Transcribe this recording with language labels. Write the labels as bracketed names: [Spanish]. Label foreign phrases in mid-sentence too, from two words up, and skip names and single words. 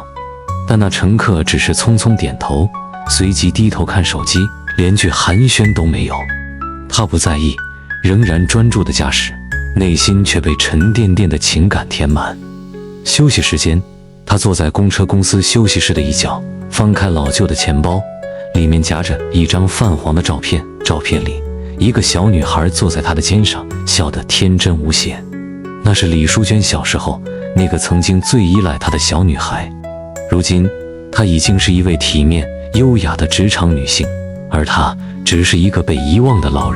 [Chinese] 但那乘客只是匆匆點頭，隨即低頭看手機，連句寒暄都沒有。他不在意，仍然專注地駕駛，內心卻被沉甸甸的情感填滿。休息時間，他坐在公车公司休息室的一角，翻開老舊的錢包，裡面夾着一張泛黃的照片，照片裡一個小女孩坐在他的肩上，笑得天真無邪。那是李淑娟小时候那個曾經最依賴她的小女孩。如今她已經是一位體面優雅的職場女性，而她只是一個被遺忘的老人。